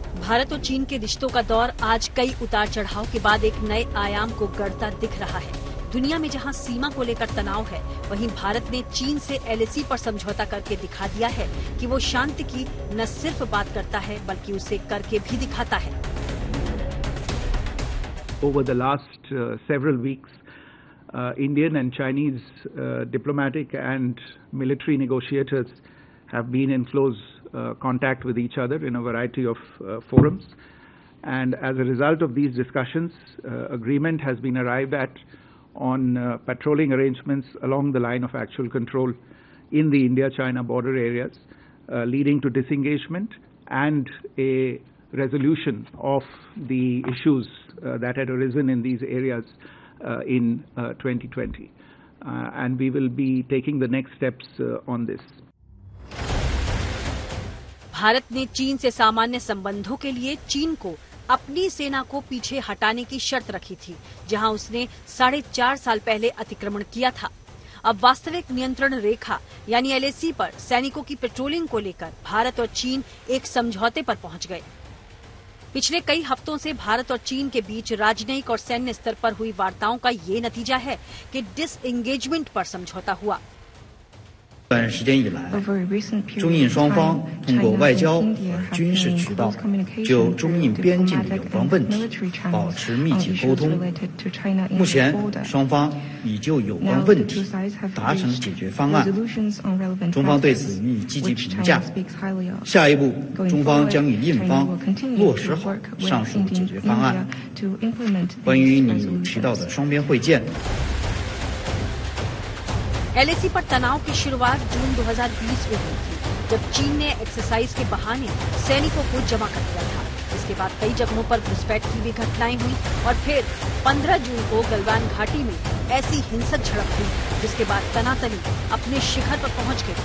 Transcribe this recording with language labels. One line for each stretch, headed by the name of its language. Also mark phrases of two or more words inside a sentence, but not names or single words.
Hindi: भारत और चीन के रिश्तों का दौर आज कई उतार चढ़ाव के बाद एक नए आयाम को गढ़ता दिख रहा है। दुनिया में जहां सीमा को लेकर तनाव है, वहीं भारत ने चीन से LAC पर समझौता करके दिखा दिया है कि वो शांति की न सिर्फ बात करता है बल्कि उसे करके भी दिखाता है।
English: Over the last several weeks, Indian and Chinese diplomatic and military negotiators have been in close contact with each other in a variety of forums, and as a result of these discussions, agreement has been arrived at on patrolling arrangements along the line of actual control in the India-China border areas, leading to disengagement and a resolution of the issues that had arisen in these areas in 2020. And we will be taking the next steps on this.
Hindi: भारत ने चीन से सामान्य संबंधों के लिए चीन को अपनी सेना को पीछे हटाने की शर्त रखी थी, जहां उसने 4.5 साल पहले अतिक्रमण किया था। अब वास्तविक नियंत्रण रेखा यानी LAC पर सैनिकों की पेट्रोलिंग को लेकर भारत और चीन एक समझौते पर पहुंच गए। पिछले कई हफ्तों से भारत और चीन के बीच राजनयिक और सैन्य स्तर पर हुई वार्ताओं का ये नतीजा है कि डिसएंगेजमेंट पर समझौता हुआ।
Chinese: 段时间以来，中印双方通过外交和军事渠道就中印边境的有关问题保持密切沟通。目前，双方已就有关问题达成解决方案，中方对此予以积极评价。下一步，中方将与印方落实好上述解决方案。关于你提到的双边会见。
Hindi: LAC पर तनाव की शुरुआत जून 2020 में हुई थी, जब चीन ने एक्सरसाइज के बहाने सैनिकों को जमा कर दिया था। इसके बाद कई जगहों पर घुसपैठ की भी घटनाएं हुई और फिर 15 जून को गलवान घाटी में ऐसी हिंसक झड़प हुई, जिसके बाद तनातनी अपने शिखर पर पहुंच गई।